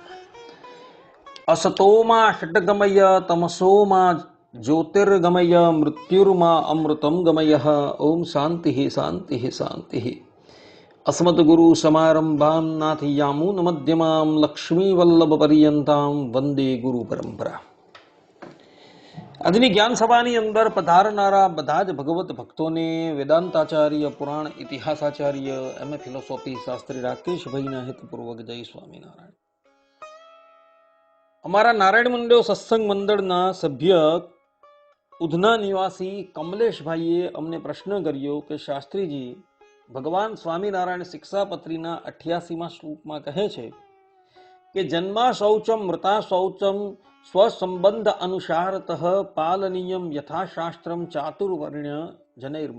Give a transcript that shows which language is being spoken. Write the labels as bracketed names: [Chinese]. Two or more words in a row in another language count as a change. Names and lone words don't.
[Sanskrit] असतो मा षट्गमय तमसो मा ज्योतिर्गमय मृत्युर्मा अमृतं गमयः। ओम शांति शांति शांति। अस्मद्गुरु समारंभां नाथयामून मध्यमां लक्ष्मीवल्लभपर्यन्तां वंदे गुरु परंपरा। [Gujarati] આજની જ્ઞાન સભાની અંદર પધારનારા બધા જ ભગવત ભક્તોને વેદાંતાચાર્ય, પુરાણ ઇતિહાસાચાર્ય, એમએ ફિલોસોફી શાસ્ત્રી રાકેશભાઈના હિતપૂર્વક જય સ્વામિનારાયણ. અમારા નારાયણ મંડળ સત્સંગ મંડળના સભ્ય ઉધના નિવાસી કમલેશભાઈએ અમને પ્રશ્ન કર્યો કે શાસ્ત્રીજી, ભગવાન સ્વામિનારાયણ શિક્ષાપત્રીના 88મા શ્લોકમાં કહે છે કે [Sanskrit] જન્મા શૌચમ મૃતા શૌચમ સ્વસંબંધ અનુસારતઃ પાલનીયમ યથાશાસ્ત્રમ ચાતુર્વર્ણ્ય જનૈર્મમ.